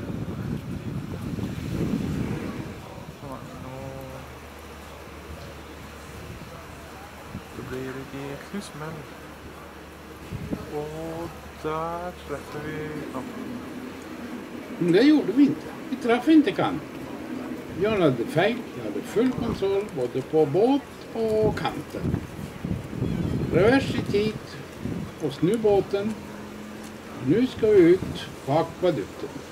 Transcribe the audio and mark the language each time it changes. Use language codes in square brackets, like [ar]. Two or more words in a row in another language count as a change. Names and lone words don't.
[no] Det blir et jæklig smell. Og der treffer vi knappen. [sv] Men det gjorde vi inte. Vi traff inte kanten. Jag hade fel, jag hade full kontroll både på båt och kanten. Revers i tid och snu båten. Nu ska vi ut på akvadukten.